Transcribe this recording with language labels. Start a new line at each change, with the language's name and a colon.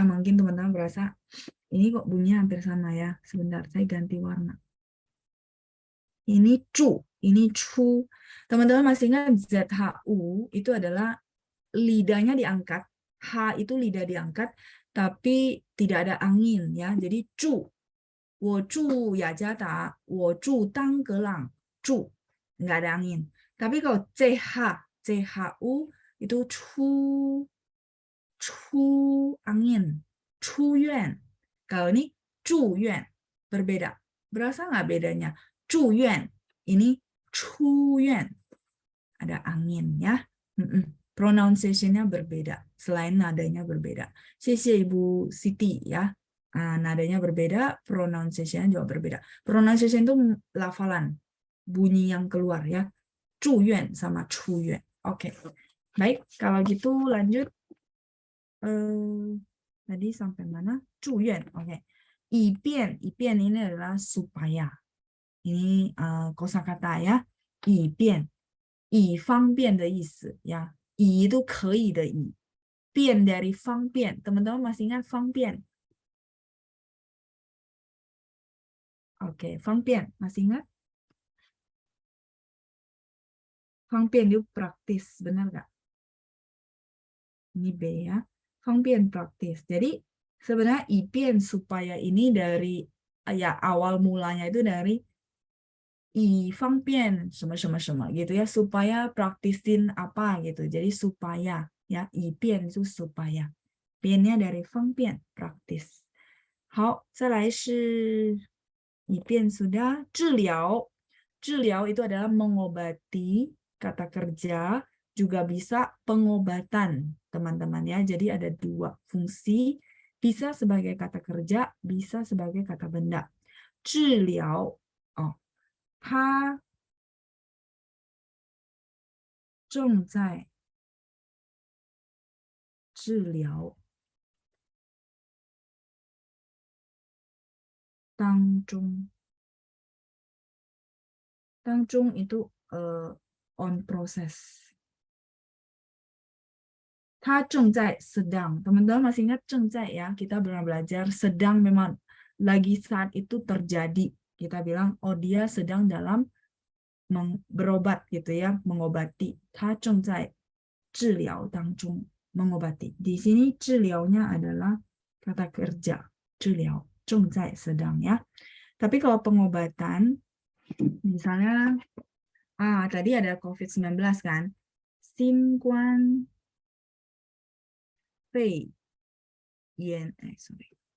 Indonesian: Mungkin teman-teman berasa ini kok bunyinya hampir sama ya. Sebentar, saya ganti warna. Ini cu, ini cu. Teman-teman masih ingat ZHU itu adalah lidahnya diangkat. H itu lidah diangkat, tapi tidak ada angin ya.
Chinese: Jadi 住，我住雅加达，我住当格朗，住
Indonesian: nggak ada angin. Tapi kalau CHU itu 出 angin, 出院. Kalau ini 住院 berbeda. Berasa nggak bedanya? 住院 ini 出院 ada angin ya. Pronunciation-nya berbeda, selain nadanya berbeda. 谢谢 Ibu Siti ya. Nadanya berbeda, pronunciation-nya juga berbeda. Pronunciation itu lafalan, bunyi yang keluar ya. 住院 sama 出院.Oke. Baik, kalau gitu lanjut. Tadi sampai mana? 住院.Oke. 以便 ini adalah supaya. Ini kosakata ya.
Chinese: 以便 以方便的意思ya. 以 itu 可以的以.便 dari 方便.
Indonesian: Teman-teman masih ingat 方便? Oke, 方便 masih ingat? 方便 itu praktis, benar nggak? Ini B ya. 方便 praktis. Jadi sebenarnya 以便 supaya ini dari ya awal mulanya itu dari
Chinese: 以方便什么什么什么
Indonesian: gitu ya, supaya praktisin apa gitu. Jadi supaya ya, 以便 itu supaya. 便nya dari 方便 praktis.
Chinese: 好，再来是以便 sudah.
Indonesian: 治疗 治疗 itu adalah mengobati, kata kerja, juga bisa pengobatan, teman-teman ya. Jadi ada dua fungsi, bisa sebagai kata kerja, bisa sebagai kata benda.
Chinese: 治疗 他正在治疗当中.
Indonesian: 当中 itu
English: on process.
Indonesian: 他正在 sedang. Teman-teman masih ingat 正在 ya? Kita pernah belajar sedang memang lagi saat itu terjadi. Kita bilang, oh dia sedang dalam berobat gitu ya, mengobati.
Chinese: 他正在治疗当中,
Indonesian: mengobati. Di sini 治疗nya adalah kata kerja, 治疗, 正在 sedang ya. Tapi kalau pengobatan, misalnya, tadi ada COVID-19 kan, 新冠肺炎, sorry.